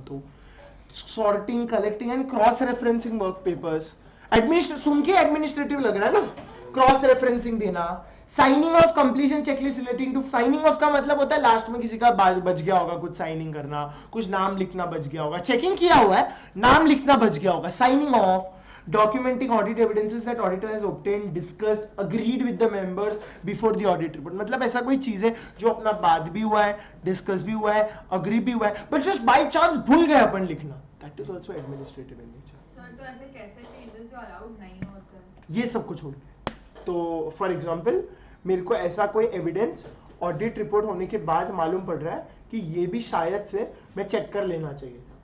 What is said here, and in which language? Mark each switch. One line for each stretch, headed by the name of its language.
Hindi: तो
English: sorting, collecting and cross referencing work papers,
Hindi: सुन के administrative लग रहा है ना, क्रॉस रेफरेंसिंग देना।
English: signing off completion checklist relating to,
Hindi: signing off का मतलब होता है लास्ट में किसी का बच गया होगा कुछ साइनिंग करना, कुछ नाम लिखना बच गया होगा, चेकिंग किया हुआ है नाम लिखना बच गया होगा।
English: Signing off, documenting audit evidences that auditor has obtained, discussed, agreed with the members before the audit report।
Hindi: मतलब ऐसा कोई चीज है जो अपना बात भी हुआ है, डिस्कस भी हुआ है, अग्री भी हुआ है, बट जस्ट बाय चांस भूल गए अपन लिखना,
English: That is also administrative in nature.
Hindi: Sir तो ऐसे कैसे चेंजेस जो अलाउड नहीं होते हैं? ये सब कुछ छोड़ के, तो फॉर एग्जांपल मेरे को ऐसा कोई एविडेंस ऑडिट रिपोर्ट होने के बाद मालूम पड़ रहा है कि ये भी शायद से मैं चेक कर लेना चाहिए था।